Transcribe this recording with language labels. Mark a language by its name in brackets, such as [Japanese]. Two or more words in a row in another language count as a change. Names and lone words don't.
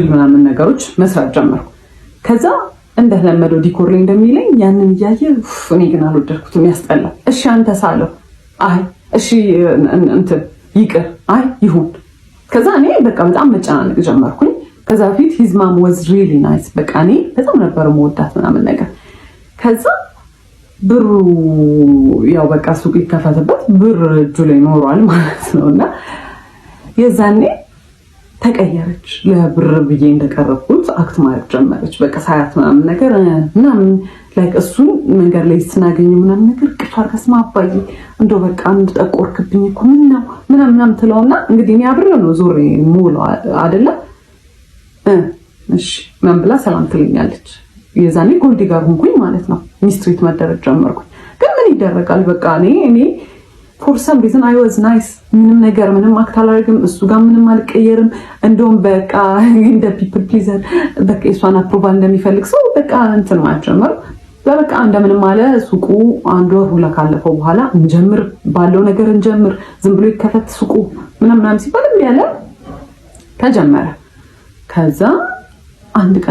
[Amharic] ምናምን ነገሮች መስራት ጀመርኩ። ከዛ እንደተለመደው ዲኮር ላይ እንደሚለኝ ያንን እያየ እኔ ግን አልወደድኩትም፣ ያስጠላል። እሺ አንተ ሳለው አይ እሺ እንትን ይቅር አይ ይሁን። ከዛ እኔ በቃ በጣም መጨናነቅ ጀመርኩኝ። ከዛ ፊት [English] his mom was really nice [Amharic] በቃ እኔ በጣም ነበር መወዳት ምናምን ነገር። ከዛ ብሩ ያው በቃ ሱቅ ይከፈትበት ብር እጁ ላይ ኖሯል ማለት ነውና የዛኔ ተቀየረች። ለብር ብዬ እንደቀረብኩት አክት ማድረግ ጀመረች። በቃ ሳያት ምናምን ነገር ምናምን ላይክ እሱን መንገድ ላይ ስናገኝ ምናምን ነገር ቅፋር ከስማ አባዬ እንደው በቃ አንድ ጠቆርክብኝ እኮ ምን ነው ምናምን ትለውና እንግዲህ እኔ አብሬ ነው ዞሬ ሙሉ አይደለ እሺ ምናምን ብላ ሰላም ትለኛለች። የዛኔ ጎልዲ ጋር ሆንኩኝ ማለት ነው። ሚስትሪት መደረግ ጀመርኩኝ። ግን ምን ይደረጋል በቃ እኔ [English] for some reason I was nice [Amharic] ምንም ነገር ምንም አክት አላደርግም፣ እሱ ጋር ምንም አልቀየርም። እንደውም በቃ እንደ [English] people pleaser [Amharic] በቃ እሷን አፕሮቫል እንደሚፈልግ ሰው በቃ እንትን ማለት ጀመር። በቃ እንደምንም አለ ሱቁ አንድ ወር ሁላ ካለፈው በኋላ እንጀምር ባለው ነገር እንጀምር፣ ዝም ብሎ ይከፈት ሱቁ ምናምን ሲባል ያለ ተጀመረ። ከዛ አንድ ቀን